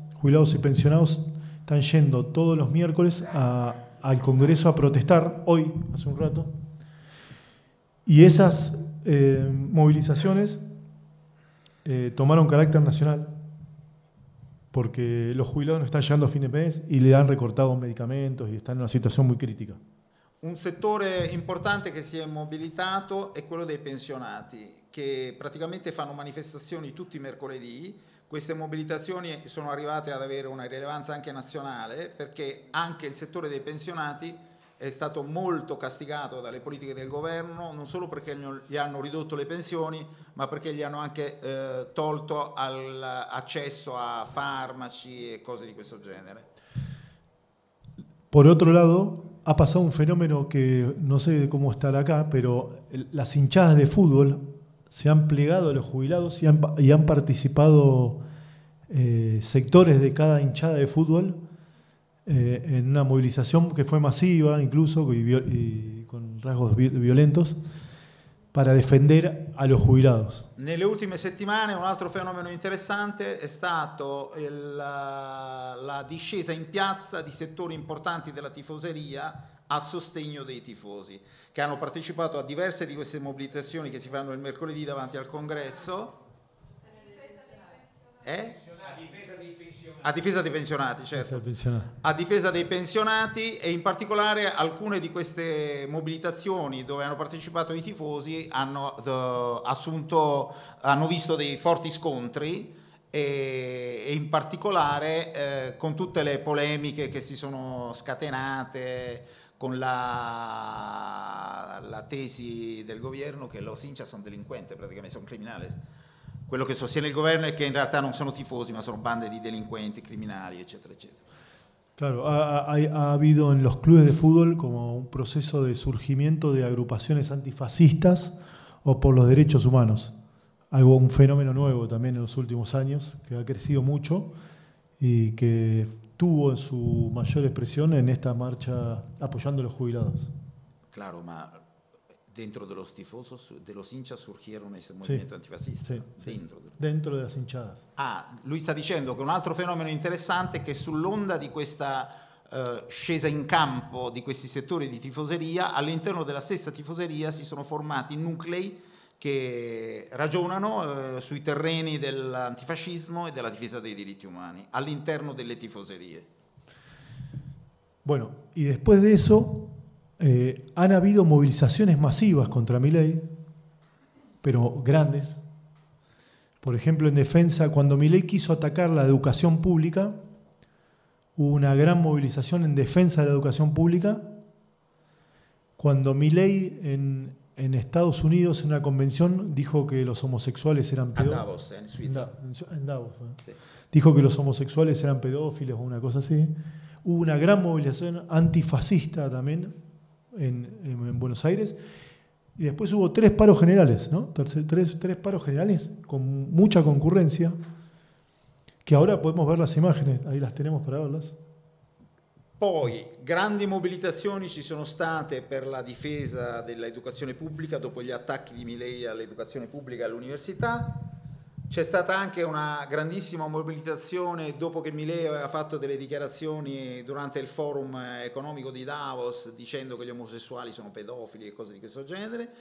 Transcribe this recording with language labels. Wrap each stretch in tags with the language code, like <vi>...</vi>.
<es>Jubilados y pensionados están yendo todos los miércoles al Congreso a protestar, hoy, hace un rato. Y esas movilizaciones tomaron carácter nacional porque los jubilados no están llegando a fin de mes y le han recortado medicamentos y están en una situación muy crítica.</es> <it>Un settore importante che si è mobilitato è quello dei pensionati, che praticamente fanno manifestazioni tutti i mercoledì. Queste mobilitazioni sono arrivate ad avere una rilevanza anche nazionale, perché anche il settore dei pensionati è stato molto castigato dalle politiche del governo, non solo perché gli hanno ridotto le pensioni, ma perché gli hanno anche tolto l'accesso a farmaci e cose di questo genere.</it> <es>Por otro lado, ha pasado un fenómeno que no sé cómo estará acá, pero las hinchadas de fútbol se han plegado a los jubilados y han participado sectores de cada hinchada de fútbol en una movilización que fue masiva, incluso y con rasgos violentos, para defender a los jubilados.</es> <it>Nelle ultime settimane un altro fenomeno interessante è stato la discesa in piazza di settori importanti della tifoseria a sostegno dei tifosi, che hanno partecipato a diverse di queste mobilitazioni che si fanno il mercoledì davanti al congresso. A difesa dei pensionati, e in particolare alcune di queste mobilitazioni dove hanno partecipato i tifosi hanno visto dei forti scontri, e in particolare con tutte le polemiche che si sono scatenate con la tesi del governo che los hinchas sono delinquenti, praticamente sono criminali. Quello che sostiene il governo è che in realtà non sono tifosi, ma sono bande di delinquenti, criminali, eccetera, eccetera.</it> <es>Claro, ha habido en los clubes de fútbol como un proceso de surgimiento de agrupaciones antifascistas o por los derechos humanos. Algo, un fenómeno nuevo también en los últimos años, que ha crecido mucho y que tuvo su mayor expresión en esta marcha apoyando a los jubilados. Claro, ma dentro de los tifosos, de los hinchas surgieron ese movimiento, sí, antifascista, sí, dentro de las hinchadas.</es> <it>Ah, lui sta dicendo che un altro fenomeno interessante è che sull'onda di questa scesa in campo di questi settori di tifoseria, all'interno della stessa tifoseria si sono formati nuclei che ragionano sui terreni dell'antifascismo e della difesa dei diritti umani all'interno delle tifoserie.</it> <es>Bueno, y después de eso han habido movilizaciones masivas contra Milei, pero grandes. Por ejemplo, en defensa, cuando Milei quiso atacar la educación pública, hubo una gran movilización en defensa de la educación pública. Cuando Milei en Estados Unidos, en una convención, dijo que los homosexuales eran pedófilos. Andavos, en Suiza. Andavos, ¿eh? Sí. Dijo que los homosexuales eran pedófilos o una cosa así. Hubo una gran movilización antifascista también en Buenos Aires, y después hubo tres paros generales, ¿no? Tres paros generales con mucha concurrencia, que ahora podemos ver las imágenes, ahí las tenemos para verlas.</es> <it>Poi grandi mobilitazioni ci sono state per la difesa dell'educazione pubblica dopo gli attacchi di Milei all'educazione pubblica e all'università. C'è stata anche una grandissima mobilitazione dopo che Milei aveva fatto delle dichiarazioni durante il forum economico di Davos dicendo che gli omosessuali sono pedofili e cose di questo genere.</it>